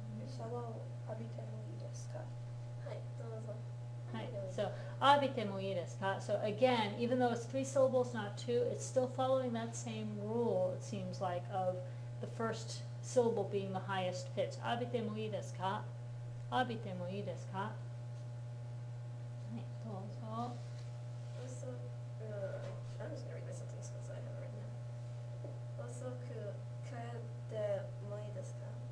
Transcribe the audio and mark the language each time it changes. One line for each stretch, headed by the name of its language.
Japanese: シャワーを浴びてもいいですか？
English: sorry.
Japanese: はい、どうぞ。
English: Right, so,
Japanese: 浴びてもいいですか?
English: So again, even though it's 3 syllables, not 2, it's still following that same rule, it seems like, of the first syllable being the highest pitch.
Japanese: 浴びてもいいですか?浴びてもいいですか?はい、どうぞ。
English: 遅く、I'm just gonna read my sentence because I have it written down.
Japanese: 遅く帰ってもいいですか?